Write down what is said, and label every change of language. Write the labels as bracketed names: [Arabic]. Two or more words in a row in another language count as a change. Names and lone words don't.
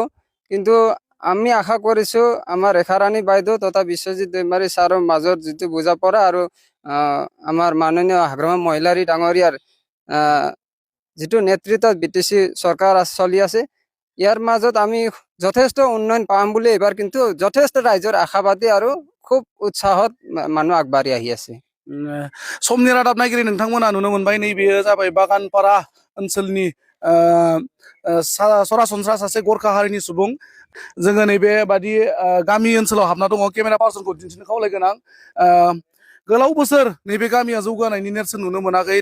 [Assamese] কিন্তু আমি আশা কৰিছো আমাৰ ৰেখাৰাণী বাইদেউ তথা বিশ্বজিৎ দৈমাৰী ছাৰৰ মাজত যিটো বুজাপৰা আৰু আমাৰ মাননীয় হাগ্ৰামা মহিলাৰী ডাঙৰীয়াৰ যিটো নেতৃত্বত বিটিচি চৰকাৰ চলি আছে, ইয়াৰ মাজত আমি যথেষ্ট উন্নয়ন পাম বুলি এইবাৰ কিন্তু যথেষ্ট ৰাইজৰ আশাবাদী আৰু খুব উৎসাহত মানুহ আগবাঢ়ি আহি আছে। [Bodo] समनि रादाब नायगिरि नोंथांमोना नुनो मोनबाय, नैबेयो जाबाय बागानपारा ओनसोलनि सरासनस्रा सासे गरखा हारिनि सुबुं। जोङो नैबे बादि गामि ओनसोलाव हाबना दङ। [English] camera person [Bodo] दिन्थिनो खावलायगोन आं। गोलाव बोसोर नैबे गामिया जौगानायनि नेरसोन नुनो मोनाखै।